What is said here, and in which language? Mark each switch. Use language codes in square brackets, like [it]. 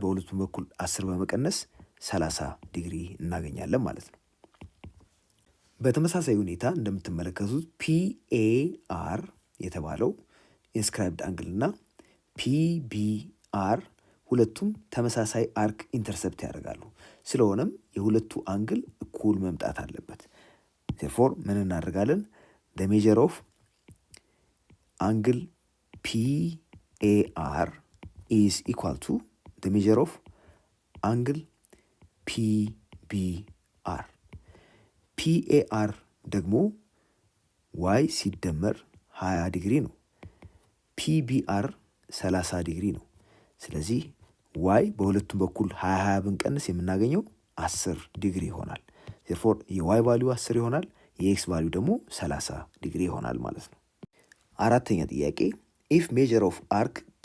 [am] በሁለቱም በኩል 10 በመቀነስ 30 ዲግሪ እናገኛለን ማለት ነው። በተመሳሳይ ሁኔታ እንደምትመለከቱት ፒኤአር የተባለው ኢንስክራይብድ አንግል እና ፒቢአር ሁለቱም ተመሳሳይ አርክ ኢንተርሰፕት ያደርጋሉ። ስለሆነም የሁለቱ አንግል እኩል መምጣት አለበት። ዜርፎር ምን እናደርጋለን? [en] the measure of angle PAR is equal to the measure of angle PBR. [am] PAR ደግሞ y ሲደመር 20 ዲግሪ ነው። PBR 30 ዲግሪ ነው። ስለዚህ y በሁለቱም በኩል 20 ብንቀንስ የምናገኘው 10 ዲግሪ ይሆናል። ዜርፎር የy ቫልዩ 10 ይሆናል፣ የኤክስ ቫልዩ ደግሞ 30 ዲግሪ ይሆናል ማለት ነው። አራተኛ ጥያቄ ኢፍ ሜጀር ኦፍ አርክ